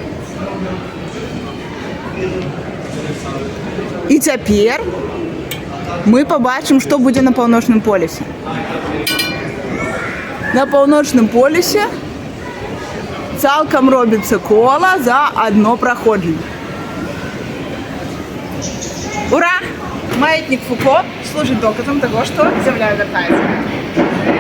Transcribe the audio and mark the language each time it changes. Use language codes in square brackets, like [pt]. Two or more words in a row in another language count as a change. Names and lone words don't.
[be] І цяпер мы пабачым, што будзе на паўночным полюсе. На паўночным полюсе цалкам робіцца кола за адно праходжанне. Ура! [ru] Маятник Фуко служит доказом того, что Земля обертается.